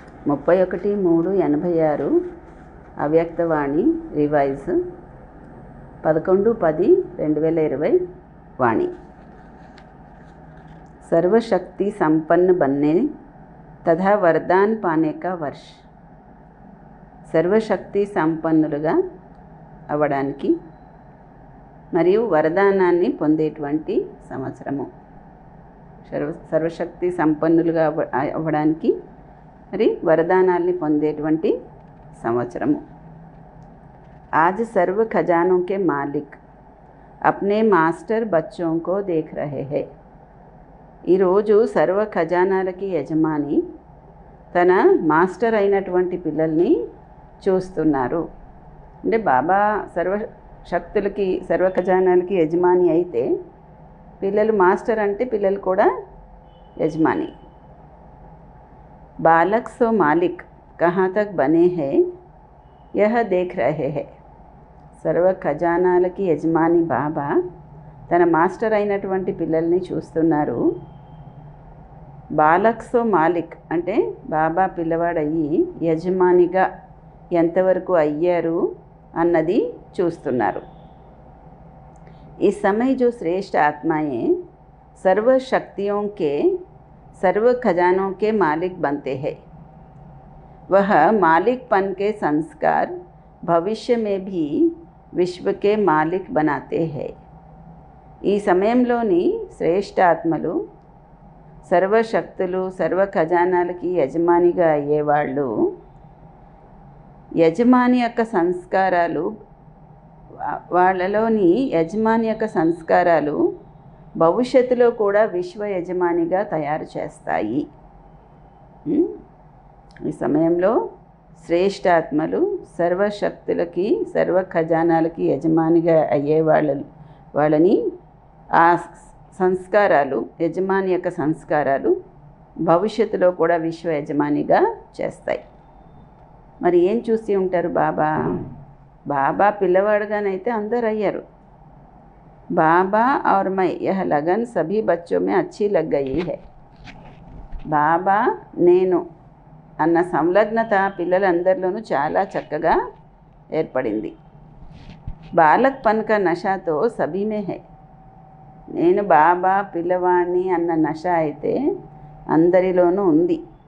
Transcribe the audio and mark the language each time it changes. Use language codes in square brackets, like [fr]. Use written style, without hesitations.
[te] 31/3/86 అవ్యక్తవాణి revise 11/10/2020 वाणी। [hi] सर्वशक्ति संपन्न बनने तथा वरदान पाने का वर्ष। [te] సర్వశక్తి సంపన్నులుగా అవ్వడానికి మరియు వరదానాన్ని పొందేటువంటి సంవత్సరము. సర్వశక్తి సంపన్నులుగా అవ్వడానికి మరి వరదానాల్ని పొందేటువంటి సంవత్సరము. [hi] आज सर्व खजानों के मालिक अपने मास्टर बच्चों को देख रहे हैं। [te] ఈరోజు సర్వ ఖజానాలకి యజమాని తన మాస్టర్ అయినటువంటి పిల్లల్ని చూస్తున్నారు. అంటే బాబా సర్వశక్తులకి సర్వ ఖజానాలకి యజమాని అయితే పిల్లలు మాస్టర్ అంటే పిల్లలు కూడా యజమాని. [hi] బాలక్ సో మాలిక్ కహా తక్ బనే హై యహ దేఖ్ రహే హై. [te] సర్వ ఖజానాలకి యజమాని బాబా తన మాస్టర్ అయినటువంటి పిల్లల్ని చూస్తున్నారు. [hi] బాలక్ సో మాలిక్ [te] అంటే బాబా పిల్లవాడయ్యి యజమానిగా ఎంతవరకు అయ్యారు అన్నది చూస్తున్నారు. [hi] इस समय जो श्रेष्ठ आत्माएं सर्व शक्तियों के सर्व खजानों के मालिक बनते हैं, वह मालिकपन के संस्कार भविष्य में भी विश्व के मालिक बनाते हैं. [te] ఈ సమయంలోని శ్రేష్ఠ ఆత్మలు సర్వశక్తులు సర్వ ఖజానాలకి యజమానిగా అయ్యేవాళ్ళు యజమాని యొక్క సంస్కారాలు వాళ్ళలోని యజమాని యొక్క సంస్కారాలు భవిష్యత్తులో కూడా విశ్వ యజమానిగా తయారు చేస్తాయి. ఈ సమయంలో శ్రేష్ఠాత్మలు సర్వశక్తులకి సర్వ ఖజానాలకి యజమానిగా అయ్యే వాళ్ళని ఆ సంస్కారాలు యజమాని యొక్క సంస్కారాలు భవిష్యత్తులో కూడా విశ్వ యజమానిగా చేస్తాయి. మరి ఏం చూసి ఉంటారు బాబా? బాబా పిల్లవాడుగానైతే అందరు అయ్యారు. [hi] బాబా और मैं यह लगन सभी बच्चों में अच्छी लग गई है. [te] బాబా నేను అన్న సంలగ్నత పిల్లలందరిలోనూ చాలా చక్కగా ఏర్పడింది. [hi] బాలక్ పన్ కా నషాతో సభీ మే హై. [te] నేను బాబా పిల్లవాణ్ణి అన్న నష అయితే అందరిలోనూ ఉంది.